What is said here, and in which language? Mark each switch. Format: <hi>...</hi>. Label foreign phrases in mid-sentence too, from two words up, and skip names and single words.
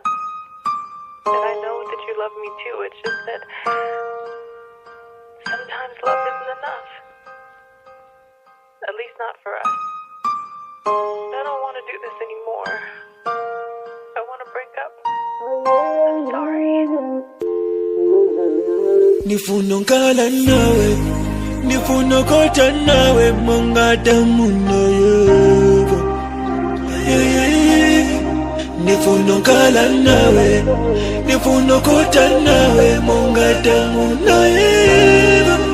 <en>And I know that you love me too. It's just that sometimes love isn't enough. At least not for us. I don't want to do this anymore. I want to break up. I'm sorry.</en> <ny>Nifuna nkala nawe, nifuna kota nawe mongata muna yego. Nifuna nkala nawe, nifuna kota nawe mongata muna yego.</ny>